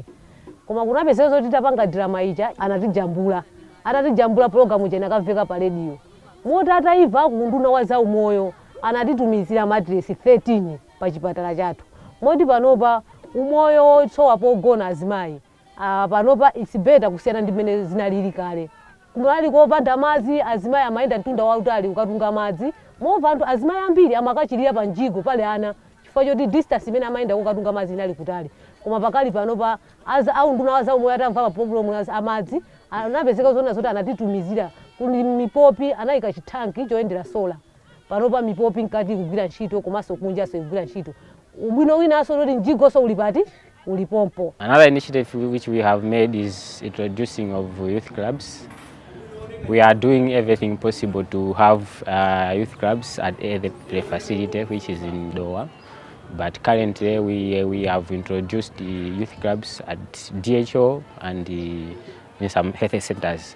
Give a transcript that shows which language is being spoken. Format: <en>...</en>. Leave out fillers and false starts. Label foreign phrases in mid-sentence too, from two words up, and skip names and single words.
<ny>Koma kunapezeka zoti tapanga drama ija anatijambula. Atatijambula program ija inakamveka pa radio. Moti ataiva kunduna wa zaumoyo anatitumizira mattress 13 pa chipatala chathu. Moti panopa umoyo tsowa pogona azimayi. Panopa</ny> <en>it's better</en> <ny>kusiyana ndi mmene zinalili kale. Kunali kopanda madzi azimayi amayenda mtunda wautali ukatunga madzi. Mova anthu azimayi ambiri amakachirira pa njigo pale ana chifukwa choti distance imene amayenda kukatunga madzi inali kutali. Koma pakali panopa aunduna wa zaumoyo atamva pa problem amadzi anapezeka zona zoti anatitumizira kuli mipopi anayika chithanki choyendera sola. Panopa mipopi nkati kugwira ntchito komanso kunja kugwira ntchito. Ubwino winanso kuti njigonso uli pati ulipompo.</ny> <en>Another initiative which we have made is introducing of youth clubs. We are doing everything possible to have youth clubs at the facility which is in Doha. But currently we have introduced the youth clubs at DHO and in some health centers.</en>